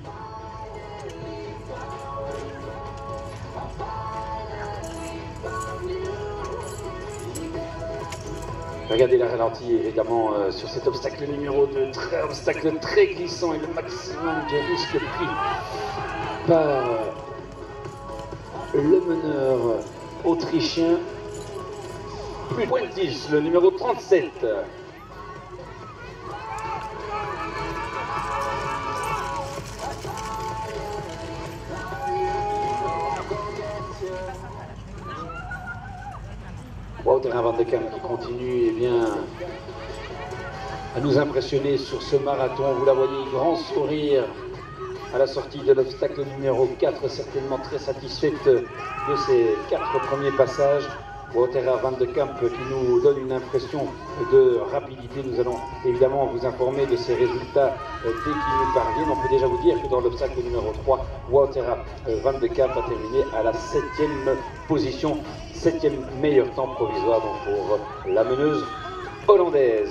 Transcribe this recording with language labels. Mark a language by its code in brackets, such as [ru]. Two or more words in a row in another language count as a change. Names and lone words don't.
[fr] Regardez la ralentie évidemment sur cet obstacle numéro 2, obstacle très glissant et le maximum de risque pris par le meneur autrichien. Plus Puentis, le numéro 37. Woutera van de Kamp qui continue à nous impressionner sur ce marathon. Vous la voyez, grand sourire à la sortie de l'obstacle numéro 4, certainement très satisfaite de ses 4 premiers passages. Woutera van de Kamp qui nous donne une impression de rapidité. Nous allons évidemment vous informer de ses résultats dès qu'ils nous parviennent. On peut déjà vous dire que dans l'obstacle numéro 3, Woutera van de Kamp a terminé à la 7e position. 7e meilleur temps provisoire donc pour la meneuse hollandaise.